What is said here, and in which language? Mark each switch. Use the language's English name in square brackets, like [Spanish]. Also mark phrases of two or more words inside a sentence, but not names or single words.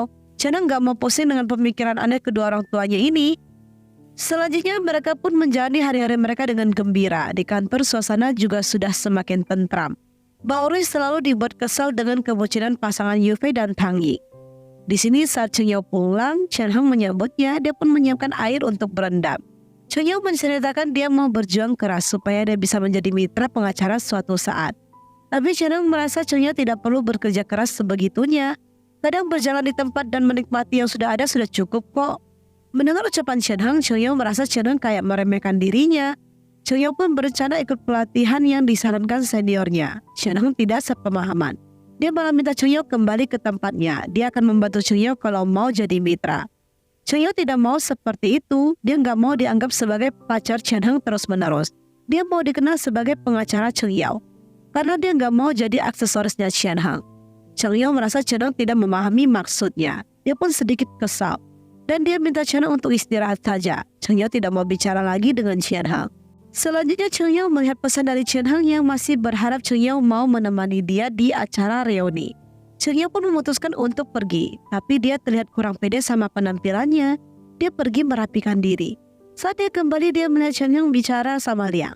[Indonesian] Chen Heng gak mau pusing dengan pemikiran aneh kedua orang tuanya ini. Selanjutnya mereka pun menjalani hari-hari mereka dengan gembira. Di kantor suasana juga sudah semakin tentram. Baorui selalu dibuat kesal dengan kebucinan pasangan Yu Fei dan Tang Yi. Di sini saat Cheng Yao pulang, Chen Heng menyambutnya. Dia pun menyiapkan air untuk berendam. Cheng Cheng Yao menceritakan dia mau berjuang keras supaya dia bisa menjadi mitra pengacara suatu saat. Tapi Chen Heng merasa Cheng Yao tidak perlu bekerja keras sebegitunya. Kadang berjalan di tempat dan menikmati yang sudah ada sudah cukup kok. Mendengar ucapan Chen Heng, Cheng Yao merasa Chen Heng kayak meremehkan dirinya. Cheng Yao pun berencana ikut pelatihan yang disarankan seniornya. Chen Heng tidak sepemahaman. Dia malah minta Cheng Yao kembali ke tempatnya. Dia akan membantu Cheng Yao kalau mau jadi mitra. Cheng Yao tidak mau seperti itu. Dia nggak mau dianggap sebagai pacar Chen Heng terus-menerus. Dia mau dikenal sebagai pengacara Cheng Yao. Karena dia nggak mau jadi aksesorisnya Chen Heng. Cheng Yao merasa Chen Heng tidak memahami maksudnya. Dia pun sedikit kesal. Dan dia minta Chen Heng untuk istirahat saja. Cheng Yao tidak mau bicara lagi dengan Chen Heng. Selanjutnya Cheng Yao melihat pesan dari Chen Heng yang masih berharap Cheng Yao mau menemani dia di acara reuni. Cheng Yao pun memutuskan untuk pergi, tapi dia terlihat kurang pede sama penampilannya. Dia pergi merapikan diri. Saat dia kembali, dia melihat Chen Heng bicara sama Liang.